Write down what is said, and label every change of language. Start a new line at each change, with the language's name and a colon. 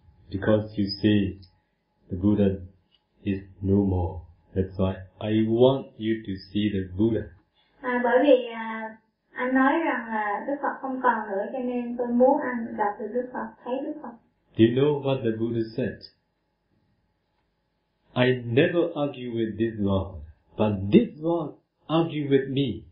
English: Because you see, the Buddha is no more. That's why I want you to see the Buddha.
Vietnamese: Bởi vì anh nói rằng là Đức Phật không còn nữa, cho nên tôi muốn anh gặp được Đức Phật, thấy Đức Phật.
English: Do you know what the Buddha said? I never argue with this world, but this world argue with me.